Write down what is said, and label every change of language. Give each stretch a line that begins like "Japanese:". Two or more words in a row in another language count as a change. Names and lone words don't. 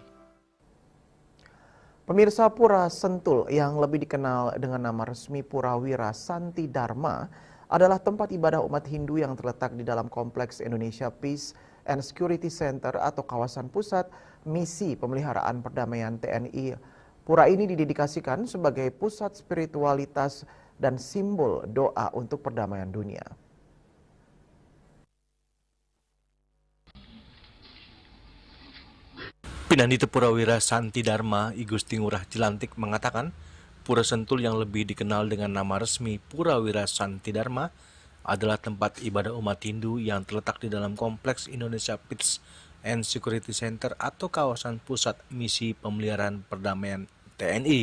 Indonesian: Pemirsa, Pura Sentul yang lebih dikenal dengan nama resmi Pura Wira Santi Dharma adalah tempat ibadah umat Hindu yang terletak di dalam Kompleks Indonesia Peace and Security Center atau kawasan pusat misi pemeliharaan perdamaian TNI. Pura ini didedikasikan sebagai pusat spiritualitas dan simbol doa untuk perdamaian dunia. Pinandita Pura Wira Santi Dharma I Gusti Ngurah Cilantik mengatakan, Pura Sentul yang lebih dikenal dengan nama resmi Pura Wira Santi Dharma adalah tempat ibadah umat Hindu yang terletak di dalam Kompleks Indonesia Peace and Security Center atau kawasan pusat misi pemeliharaan perdamaian TNI.